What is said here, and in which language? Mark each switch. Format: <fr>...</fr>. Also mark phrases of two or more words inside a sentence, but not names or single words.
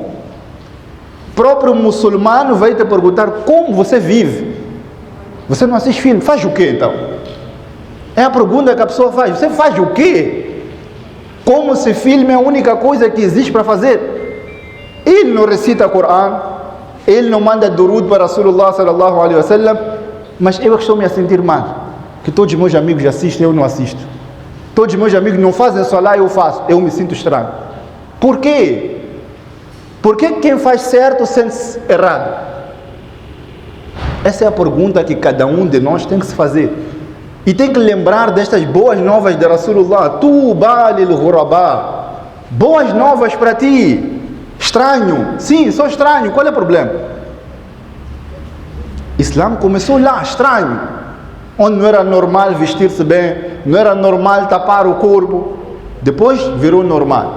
<pt>O próprio muçulmano vai te perguntar como você vive. Você não assiste filme, faz o quê então? É a pergunta que a pessoa faz. Você faz o quê? Como se filme é a única coisa que existe para fazer? Ele não recita o Corão, ele não manda durud para</pt> <ar>رسول الله صلى الله عليه وسلم,</ar> <pt>mas eu estou-me a sentir mal. Que todos os meus amigos assistem, eu não assisto. Todos os meus amigos não fazem salá, eu faço. Eu me sinto estranho. Por quê? Por que quem faz certo sente-se errado? Essa é a pergunta que cada um de nós tem que se fazer. E tem que lembrar destas boas novas de Rasulullah.</pt> <ar>طوبى للغرباء.</ar> <pt>Boas novas para ti. Estranho. Sim, sou estranho. Qual é o problema? Islã começou lá, estranho. Onde não era normal vestir-se bem, não era normal tapar o corpo. Depois virou normal.</pt>